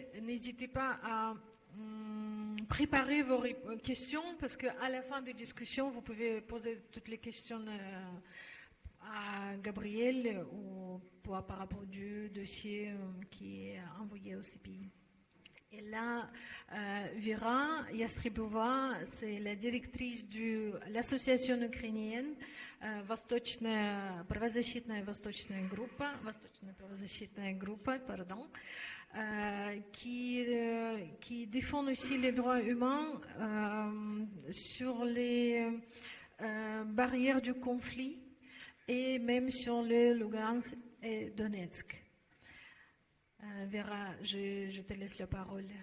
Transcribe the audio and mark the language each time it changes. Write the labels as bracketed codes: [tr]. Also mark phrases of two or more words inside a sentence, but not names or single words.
[fr] N'hésitez pas à préparer vos questions, parce qu'à la fin des discussions, vous pouvez poser toutes les questions à Gabriel ou par rapport au dossier qui est envoyé au CPI. Et là, Vera Yastribova, c'est la directrice de l'association ukrainienne Восточная правозащитная группа, qui défend aussi les droits humains sur les barrières du conflit et même sur le Lugansk et Donetsk. Vera, je te laisse la parole.